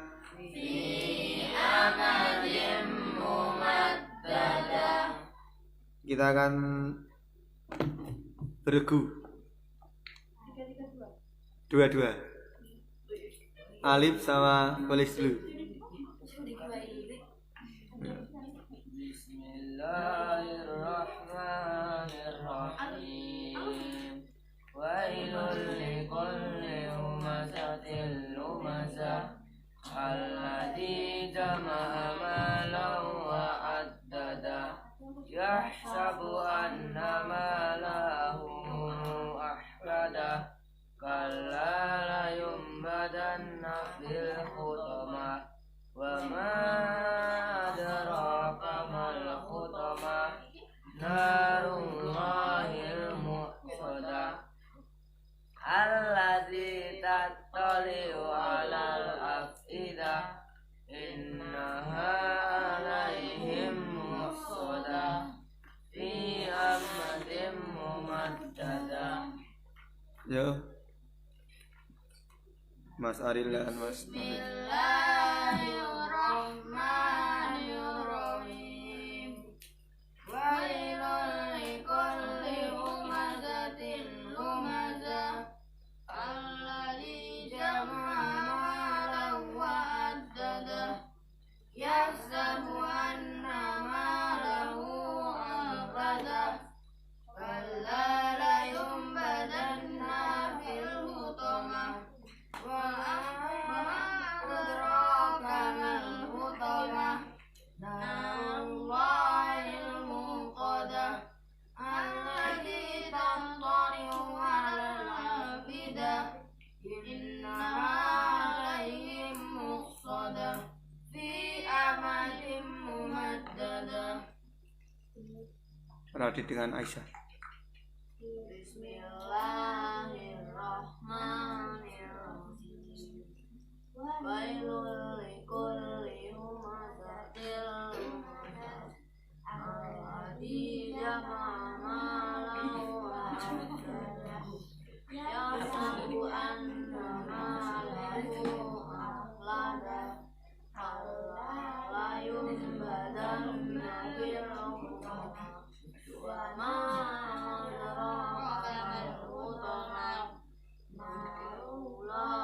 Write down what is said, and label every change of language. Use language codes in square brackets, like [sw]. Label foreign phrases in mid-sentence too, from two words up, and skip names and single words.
[id] Kita akan beregu dua-dua. Alif sama tulis dulu. [ar] بسم الله الرحمن الرحيم. ويل لكل همزة لمزة. الذي جمع مالا وعدده. يحسب أن ماله أخلده. كلا لينبذن في الحطمة. وما أدراك ما الحطمة. نار الله الموقدة. الذي تطلع على الأفئدة. إنها عليهم مؤصدة. في عمد ممددة. [id] Yo. Mas Aril dan Mas [ar] بسم الله الرحمن الرحيم. ويل لكل همزة لمزة. الذي جمع مالا وعدده. يحسب أن ماله أخلده. كلا لينبذن في الحطمة. وأدراك ما الحطمة. نار الله الموقدة. التي تطلع على الأفئدة. إنها عليهم مؤصدة. في عمد ممددة. [id] Radit dengan Aisyah. [ar] بسم الله الرحمن الرحيم. ويل لكل همزة لمزة. الذي جمع مالا وعدده. يحسب أن ماله أخلده. كلا لينبذن في الحطمة. وما أدراك ما الحطمة.